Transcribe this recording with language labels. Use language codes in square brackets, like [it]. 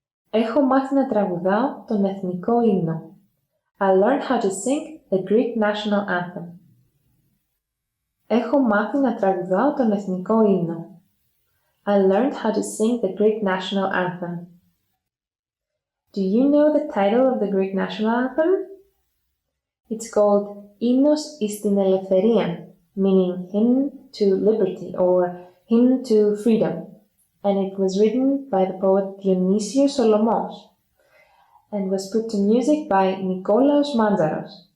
[el] Έχω μάθει να τραγουδάω τον εθνικό ύμνο. [en] I learned how to sing the Greek national anthem. [el] Έχω μάθει να τραγουδάω τον εθνικό ύμνο. [en] I learned how to sing the Greek national anthem. Do you know the title of the Greek national anthem? It's called Hymnos εις την ελευθερίαν, meaning hymn to liberty or hymn to freedom, and it was written by the poet Dionysios Solomos and was put to music by Nikolaos Manzaros.